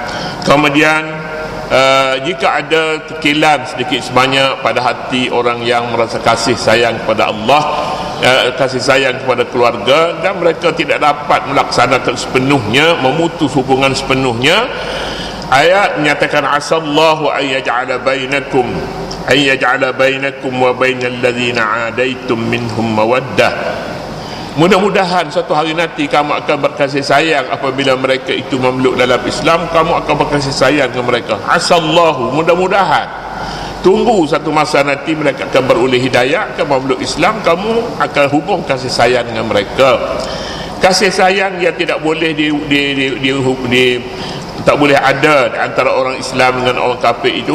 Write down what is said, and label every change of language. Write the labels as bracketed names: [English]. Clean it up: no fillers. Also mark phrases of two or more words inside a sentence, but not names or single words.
[Malay] Kemudian jika ada tekilan sedikit sebanyak pada hati orang yang merasa kasih sayang kepada Allah, kasih sayang kepada keluarga, dan mereka tidak dapat melaksanakan sepenuhnya, memutus hubungan sepenuhnya, ayat menyatakan [Arabic] عسى الله أن يجعل بينكم وبين الذين عاديتم منهم مودة. [Malay] Mudah-mudahan suatu hari nanti kamu akan berkasih sayang apabila mereka itu memeluk dalam Islam, kamu akan berkasih sayang dengan mereka. Asallahu, mudah-mudahan. Tunggu satu masa nanti mereka akan beroleh hidayah, akan memeluk Islam, kamu akan hubung kasih sayang dengan mereka. Kasih sayang yang tidak boleh tak boleh ada di antara orang Islam dengan orang kafir itu.